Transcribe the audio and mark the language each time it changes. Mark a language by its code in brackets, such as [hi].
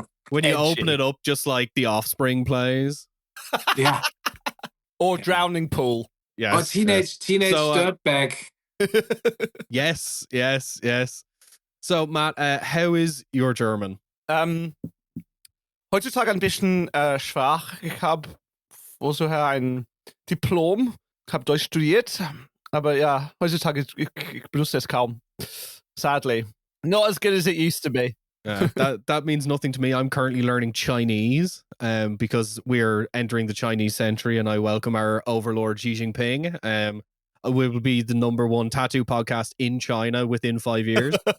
[en] When you open it up, just like The Offspring plays. Yeah. Or Drowning Pool. Yes. Or teenage dirtbag. Yes. So, Matt, how is your German? [de] Heutzutage ein bisschen schwach. Ich habe vorher ein Diplom. Ich habe Deutsch studiert. Aber ja, heutzutage ich benutze es kaum. [en] Sadly. Not as good as it used to be. That means nothing to me. I'm currently learning Chinese because we're entering the Chinese century, and I welcome our overlord Xi Jinping. We will be the #1 tattoo podcast in China within 5 years.